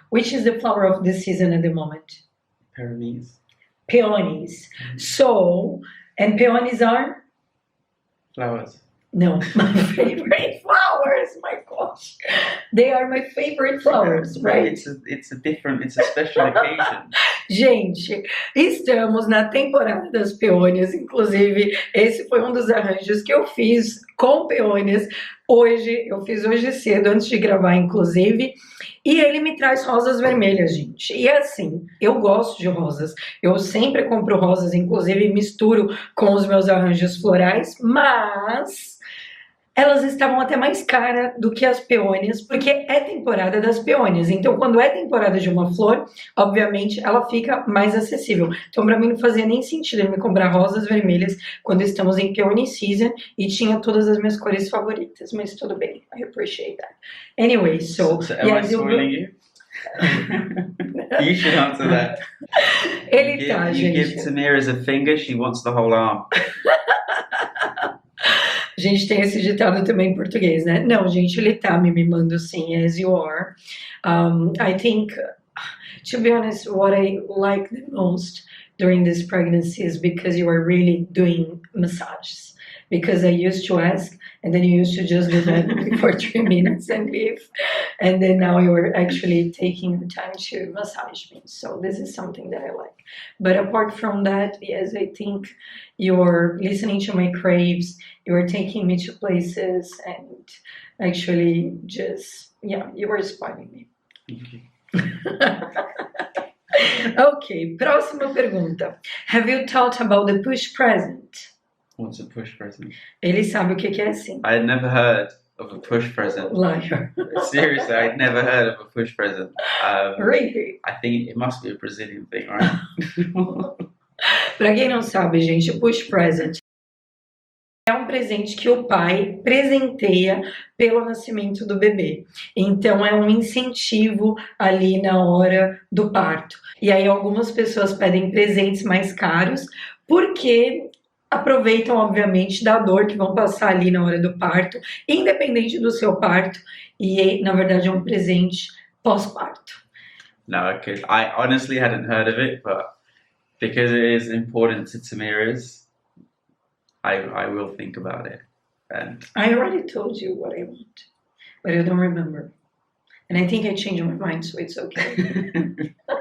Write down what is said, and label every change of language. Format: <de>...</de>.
<en>Which is the flower of the season at the moment? Peonies. Peonies. So, and peonies are? Flowers. No, my favorite flowers, my gosh. They are my favorite flowers, right? It's a special occasion.</en> <pt>Gente, estamos na temporada das peônias, inclusive esse foi um dos arranjos que eu fiz com peônias eu fiz hoje cedo, antes de gravar, inclusive, e ele me traz rosas vermelhas, gente. E assim, eu gosto de rosas, eu sempre compro rosas, inclusive misturo com os meus arranjos florais, mas elas estavam até mais caras do que as peônias, porque é temporada das peônias. Então, quando é temporada de uma flor, obviamente, ela fica mais acessível. Então, para mim, não fazia nem sentido eu me comprar rosas vermelhas quando estamos em</pt> <en>peony season</en> <pt>e tinha todas as minhas cores favoritas. Mas tudo bem,</pt> <en>I appreciate that. Anyway, so am I spoiling you? You should answer that.</en> <pt>Ele tá,</pt> <en>You give</en> <pt>gente.</pt> <en>Thamires a finger, she wants the whole arm.</en> <pt>A gente tem esse ditado também em português, né? Não, gente, ele tá me mimando sim,</pt> <en>as you are. I think, to be honest, what I like the most during this pregnancy is because you are really doing massages. Because I used to ask, and then you used to just do that for 3 minutes and leave. And then now you are actually taking the time to massage me. So this is something that I like. But apart from that, yes, I think you're listening to my craves, you're taking me to places, and actually just, yeah, you were inspiring me. Thank you.</en> <pt>Ok, próxima pergunta.</pt> <en>Have you thought about the push present? What's a push present?</en> <pt>Ele sabe o que é assim.</pt> <en>I had never heard of a push present. Liar. Seriously, I'd never heard of a push present. Really? I think it must be a Brazilian thing, right?</en> <pt>Pra quem não sabe, gente, push present é um presente que o pai presenteia pelo nascimento do bebê. Então é um incentivo ali na hora do parto. E aí algumas pessoas pedem presentes mais caros porque aproveitam, obviamente, da dor que vão passar ali na hora do parto, independente do seu parto. E na verdade é um presente pós-parto.</pt> <en>No, I honestly hadn't heard of it, but because it is important to Thamires, I will think about it. And I already told you what I want, but I don't remember. And I think I changed my mind, so it's okay.</en>